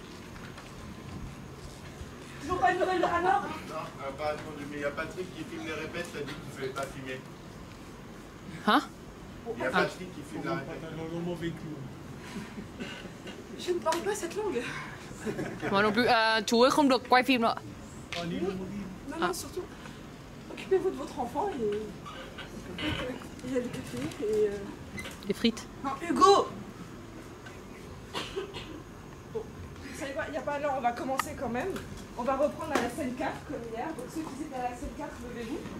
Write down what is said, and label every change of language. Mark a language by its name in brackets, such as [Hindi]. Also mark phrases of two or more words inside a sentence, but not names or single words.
[French] Toujours pas une nouvelle de Anna? Non, pas attendu, mais il y a Patrick qui filme les répètes, t'as dit qu'il ne fallait pas filmer. Hein? Il y a Patrick qui filme la répète. Je ne parle pas cette langue. Moi non plus. [Vietnamese] Chú ấy không được quay phim nữa. [French] Non, non, surtout, occupez-vous de votre enfant et... Il y a du café et... Des frites. Non, Hugo! Bon, vous savez quoi, il n'y a pas l'heure, on va commencer quand même. On va reprendre à la scène 4 comme hier. Donc ceux qui étaient à la scène 4, levez-vous.